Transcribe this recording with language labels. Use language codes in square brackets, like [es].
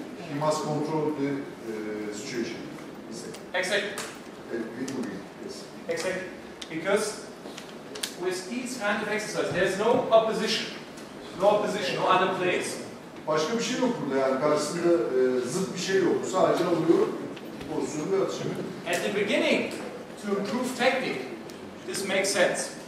[en] He must control the situation. Exactly. Yes. Exactly. Because with these kind of exercises, there's no opposition. No opposition, no other players. [tr] Başka bir şey yok burada yani karşısında zıt bir şey yok. Sadece alıyor pozisyonu ve atışını. [en] At the beginning, to improve technique, this makes sense.